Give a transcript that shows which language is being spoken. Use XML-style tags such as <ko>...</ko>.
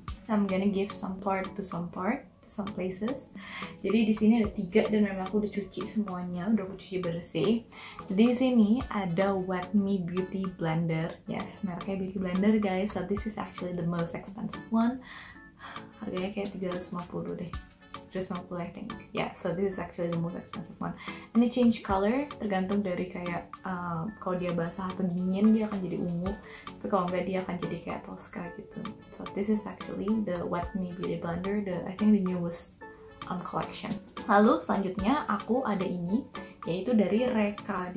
<en>I'm gonna give some part to some places.</en> <id>Jadi di sini ada 3 dan memang aku udah cuci semuanya, udah aku cuci bersih. Jadi di sini ada Wet Me Beauty Blender. Yes, mereknya Beauty Blender guys.</id> <en>So this is actually the most expensive one.</en> <id>Harganya kayak 350 deh.</id> <en>350 I think. Yeah, so this is actually the most expensive one.</en> <id>Ini change color tergantung dari kayak kalau dia basah atau dingin dia akan jadi ungu, tapi kalau enggak dia akan jadi kayak Tosca gitu.</id> <en>So this is actually the Wet Me Beauty Blender, I think the newest collection.</en> <id>Lalu selanjutnya aku ada ini, yaitu dari Reka.</id>